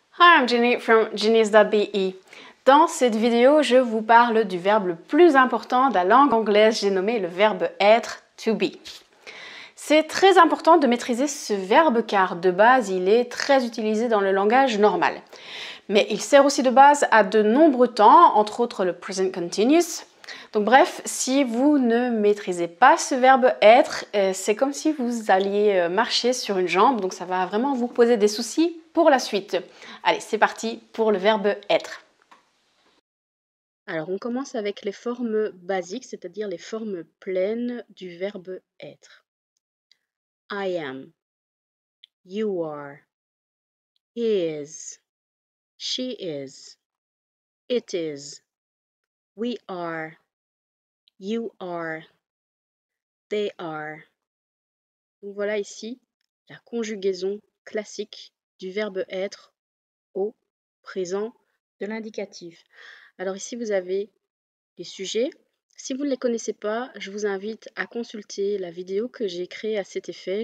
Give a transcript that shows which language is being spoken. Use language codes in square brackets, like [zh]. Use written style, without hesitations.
[en] Hi, I'm Ginny from genius.be. [fr] Dans cette vidéo, je vous parle du verbe le plus important de la langue anglaise, j'ai nommé le verbe être, to be. C'est très important de maîtriser ce verbe car de base, il est très utilisé dans le langage normal. Mais il sert aussi de base à de nombreux temps, entre autres le present continuous. Donc bref, si vous ne maîtrisez pas ce verbe être, c'est comme si vous alliez marcher sur une jambe, donc ça va vraiment vous poser des soucis pour la suite. Allez, c'est parti pour le verbe être. Alors on commence avec les formes basiques, c'est-à-dire les formes pleines du verbe être. [en] I am, you are, he is, she is, it is, we are, you are, they are. [fr] Donc voilà ici la conjugaison classique du verbe être au présent de l'indicatif. Alors ici vous avez les sujets. Si vous ne les connaissez pas, je vous invite à consulter la vidéo que j'ai créée à cet effet.